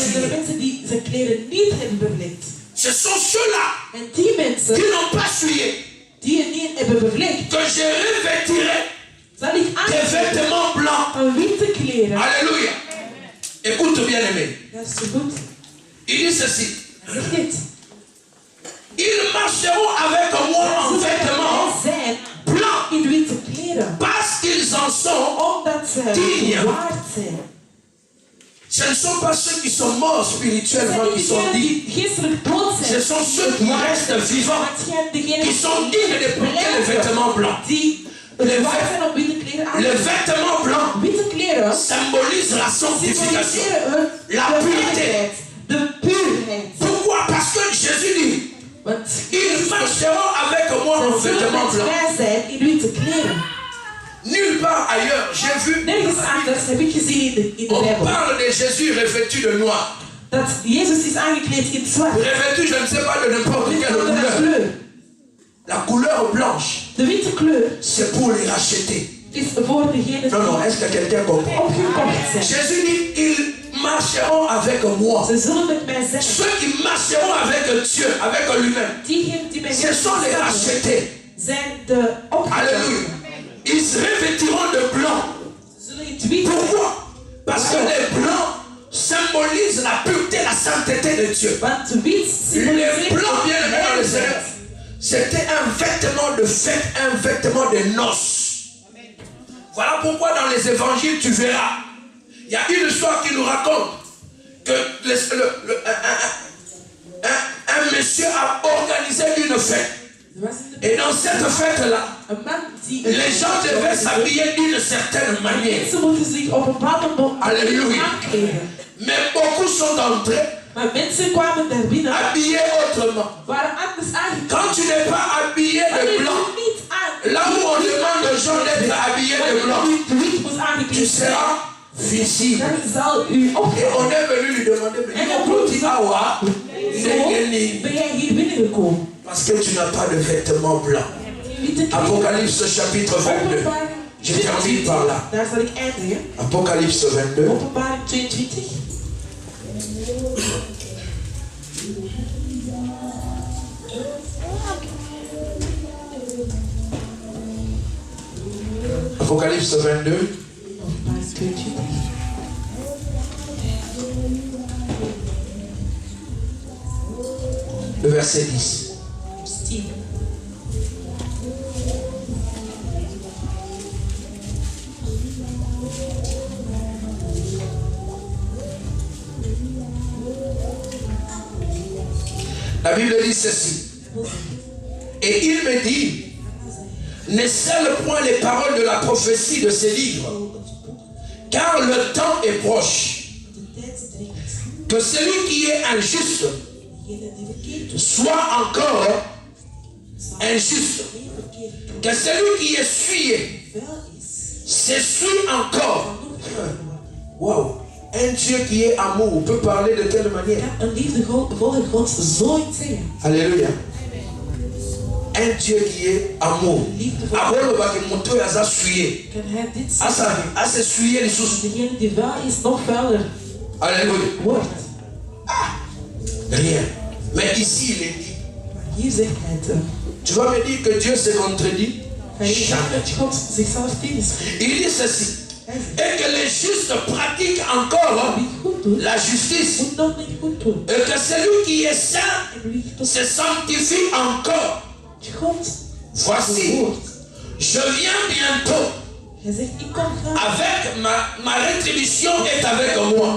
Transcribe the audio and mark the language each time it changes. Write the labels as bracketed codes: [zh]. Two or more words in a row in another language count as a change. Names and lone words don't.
[nl] zijn er [fr] souillé. [nl] mensen die zijn kleren niet hebben bevlekt. [fr] Ce sont ceux-là [nl] En die mensen [fr] qui n'ont pas souillé [nl] die het niet hebben bevlekt, [fr] que je revêtirai [nl] zal ik [fr] des vêtements blancs. [nl] aan witte kleren. [fr] Alléluia. Écoute bien aimé. [nl] Dat is zo goed. [fr] Il dit ceci. [nl] Hij zegt dit. [fr] Ils marcheront avec moi en vêtements [nl] Zijn [fr] blancs [nl] in witte kleren. [fr] parce qu'ils en sont. [nl] Omdat ze waard zijn. [fr] Ce ne sont pas ceux qui sont morts spirituellement qui sont dignes. [nl] Die geestelijk dood [fr] Ce [nl] zijn. [fr] sont ceux qui restent vivants, [nl] Maar het zijn degenen [fr] qui sont dignes de porter les vêtements blancs. [nl] die waard zijn om witte kleren aan te [fr] Les [nl] doen. [fr] vêtements blancs [nl] Witte kleren [fr] symbolisent la sanctification. [nl] symboliseren [fr] La [nl] de [fr] pureté. [nl] heiligheid, de puurheid. [fr] Pourquoi? Parce que Jésus dit, [nl] Want [fr] ils marcheront avec moi en [nl] ze zullen [fr] vêtements [nl] met [fr] blancs. [nl] mij zijn in witte kleren. [fr] Nulle part ailleurs, j'ai vu. [nl] Nergens anders heb ik gezien in de [fr] On [nl] Bijbel [fr] parle de Jésus revêtu de noir. [nl] dat Jezus is aangekleed in het zwart. [fr] Revêtu, je ne sais pas de n'importe [nl] Dit [fr] quelle [nl] is de [fr] couleur. [nl] kleur. [fr] La couleur blanche, [nl] De witte kleur [fr] c'est pour les racheter. [nl] is voor degenen [fr] Non, non, [nl] die [fr] est-ce que quelqu'un comprend? [nl] opgekocht zijn. [fr] Jésus dit, ils marcheront avec moi. [nl] Ze zullen met mij zijn. [fr] Ceux qui marcheront avec Dieu, avec lui-même, [nl] Diegenen die met [fr] ce sont les rachetés. [nl] zijn de opgekocht. [fr] Alléluia. Ils se revêtiront de blanc. [nl] Ze zullen in het wit. [fr] Pourquoi? Parce que les blancs symbolisent la pureté, la sainteté de Dieu. [nl] Want wit [fr] Les [nl] symboliseert [fr] blancs, bien aimés dans le [nl] de [fr] Seigneur, c'était un vêtement de fête, un vêtement de noces. Voilà pourquoi dans les évangiles, tu verras, il y a une histoire qui nous raconte que un monsieur a organisé une fête. Et dans cette fête-là, [nl] Een man die [fr] les gens devaient s'habiller d'une certaine manière. [nl] mensen moeten zich op een bepaalde [fr] Alléluia. [nl] aankleden. [fr] Mais beaucoup sont entrés [nl] Maar mensen kwamen daar binnen, [fr] habillés autrement. [nl] waren anders aangekleed. [fr] Quand tu n'es pas habillé [nl] Maar [fr] de [nl] je [fr] blanc, [nl] doet niet aan. [fr] là où on demande aux gens d'être habillés de blanc, [nl] De wit was [fr] tu [nl] aangekleed. [fr] seras visible. [nl] Dan zal u [fr] Et [nl] opvallen. [fr] on est venu lui demander, mais [nl] En [fr] comment [nl] dan [fr] tu as [nl] Zo ben jij hier binnengekomen. [fr] parce que tu n'as pas de vêtements blancs. [nl] Witte kleren. [fr] Apocalypse chapitre 22. [nl] Openbaring [fr] Je termine par là. [nl] Daar zal ik eindigen. [fr] Apocalypse 22. [nl] Openbaring 22. [fr] Apocalypse 22. [nl] Openbaring 22. [fr] Le verset 10. [nl] 10. [fr] La Bible dit ceci. Et il me dit, ne scelle point les paroles de la prophétie de ces livres, car le temps est proche. [nl] De tijd dringt. [fr] Que celui qui est injuste [nl] Degene die verkeerd doet, [fr] soit encore injuste. [nl] die verkeerd doet, [fr] Que celui qui est souillé [nl] vuil is, [fr] s'essuie encore. [nl] dan nog vuil worden. [fr] Waouh! Un Dieu qui est amour peut parler de telle manière. [nl] Kan een liefdevolle God zoiets zeggen. [fr] Alléluia. un Dieu qui est amour. [nl] Kan hij dit zeggen? Degene die wel is nog vuiler wordt. [fr] Rien. Mais ici il est dit. [nl] Hier zegt hij het. [fr] Tu vas me dire que Dieu se contredit? Jamais. [nl] God zichzelf tegenspreekt. [fr] Il dit ceci. Et que les justes pratiquent encore la justice. Et que celui qui est saint se sanctifie encore. Voici, je viens bientôt. Avec ma rétribution est avec moi.